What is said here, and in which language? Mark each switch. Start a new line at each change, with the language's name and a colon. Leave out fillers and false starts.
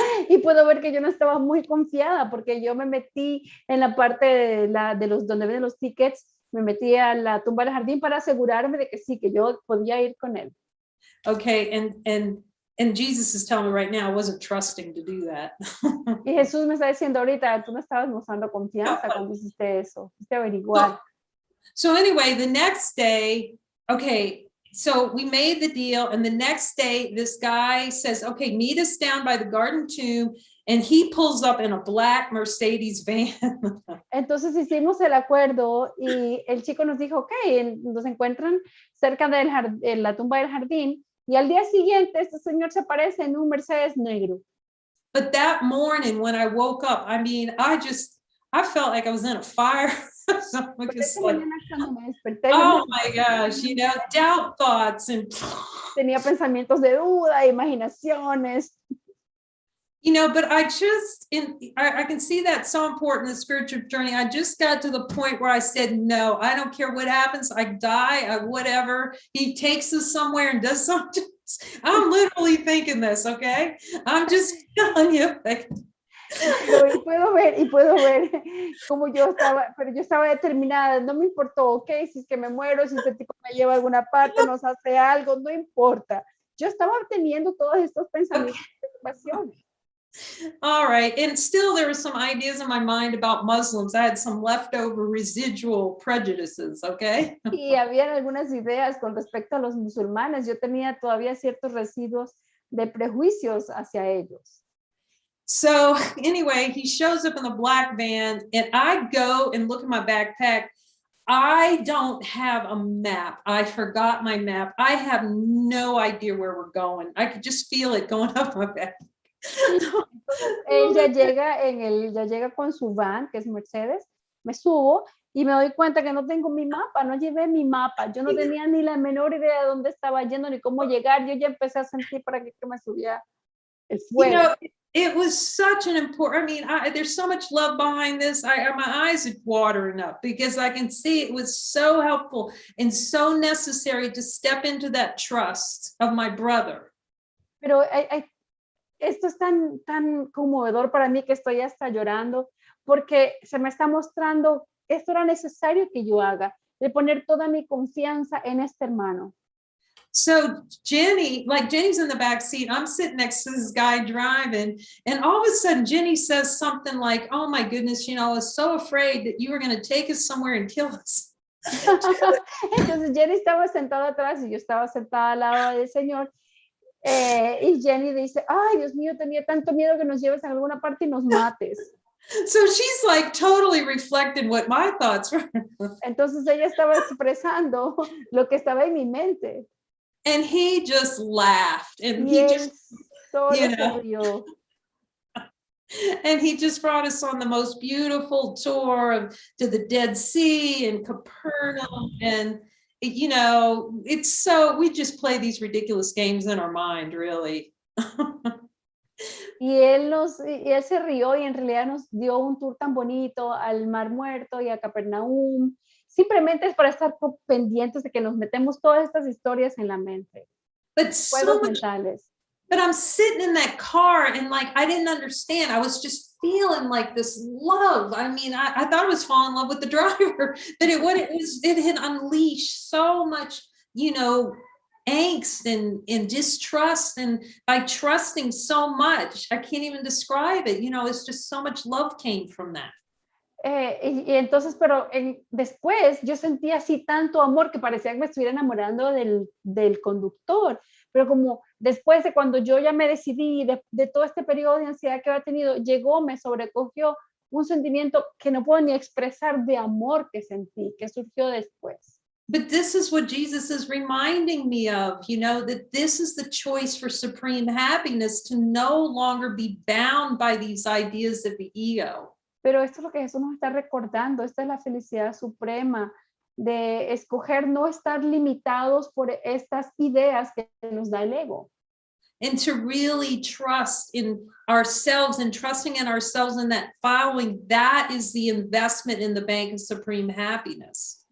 Spanish: Y puedo ver que yo no estaba muy confiada porque yo me metí en la parte de los donde venden los tickets, me metí a la tumba del jardín para asegurarme de que sí, que yo podía ir con él.
English: Okay, and Jesus is telling me right now I wasn't trusting to do that.
Spanish: Y Jesús me está diciendo ahorita, tú no estabas mostrando confianza cuando hiciste eso, hiciste averiguar.
English: So anyway, the next day, okay, so we made the deal, and the next day this guy says, okay, meet us down by the garden tomb, and he pulls up in a black Mercedes van.
Spanish: Entonces hicimos el acuerdo y el chico nos dijo, ok, nos encuentran cerca de la tumba del jardín, y al día siguiente este señor se aparece en un Mercedes negro.
English: But that morning when I woke up, I mean, I felt like I was in a fire. Because like, oh my gosh, you know, doubt thoughts and
Spanish: tenía pensamientos de duda, imaginaciones.
English: You know, but I can see that so important in the spiritual journey. I just got to the point where I said, no, I don't care what happens. I die, whatever. He takes us somewhere and does something. I'm literally thinking this, okay? I'm just telling you. Like,
Spanish: y puedo ver como yo estaba determinada, no me importó, ok, si es que me muero, si este tipo me lleva a alguna parte, nos hace algo, no importa. Yo estaba teniendo todos estos pensamientos de preocupación.
English: All right, and still there were some ideas in my mind about Muslims. I had some leftover residual prejudices, okay?
Spanish: Y había algunas ideas con respecto a los musulmanes. Yo tenía todavía ciertos residuos de prejuicios hacia ellos.
English: So anyway, he shows up in the black van, and I go and look at my backpack. I don't have a map. I forgot my map. I have no idea where we're going. I could just feel it going up my back.
Spanish: Él ya llega con su van, que es Mercedes, me subo y me doy cuenta que no tengo mi mapa, no llevé mi mapa, yo no tenía ni la menor idea de dónde estaba yendo ni cómo llegar, yo ya empecé a sentir para que me subía el fuego.
English: You know, it was such an important, I mean, there's so much love behind this. My eyes are watering up because I can see it was so helpful and so necessary to step into that trust of my brother.
Spanish: Pero esto es tan conmovedor para mí que estoy hasta llorando porque se me está mostrando, esto era necesario que yo haga, de poner toda mi confianza en este hermano.
English: So Jenny's in the back seat. I'm sitting next to this guy driving, and all of a sudden Jenny says something like, oh my goodness, you know, I was so afraid that you were going to take us somewhere and kill us.
Spanish: Entonces Jenny estaba sentada atrás y yo estaba sentada al lado del Señor. Y Jenny dice, ay, Dios mío, tenía tanto miedo que nos lleves a alguna parte y nos mates.
English: So she's like totally reflected what my thoughts were.
Spanish: Entonces ella estaba expresando lo que estaba en mi mente.
English: And he just laughed. And
Spanish: y
English: he just, you know, and he just brought us on the most beautiful tour to the Dead Sea and Capernaum. And you know, it's so, we just play these ridiculous games in our mind, really.
Spanish: Y él se rió y en realidad nos dio un tour tan bonito al Mar Muerto y a Capernaum. Simplemente es para estar pendientes de que nos metemos todas estas historias en la mente.
English: But so much, but I'm sitting in that car and like, I didn't understand. I was just feeling like this love. I mean, I thought I was falling in love with the driver, but it had unleashed so much, you know, angst and distrust. And by trusting so much, I can't even describe it. You know, it's just so much love came from that.
Spanish: Y entonces, pero después yo sentía así tanto amor que parecía que me estuviera enamorando del conductor, pero como después de cuando yo ya me decidí de todo este periodo de ansiedad que había tenido, me sobrecogió un sentimiento que no puedo ni expresar de amor que sentí, que surgió después.
English: But this is what Jesus is reminding me of, you know, that this is the choice for supreme happiness, to no longer be bound by these ideas of the ego.
Spanish: Pero esto es lo que Jesús nos está recordando, esta es la felicidad suprema de escoger no estar limitados por estas ideas que nos da el ego.
English: and to really trust in ourselves and trusting in ourselves and that following, that is the investment in the bank of supreme happiness.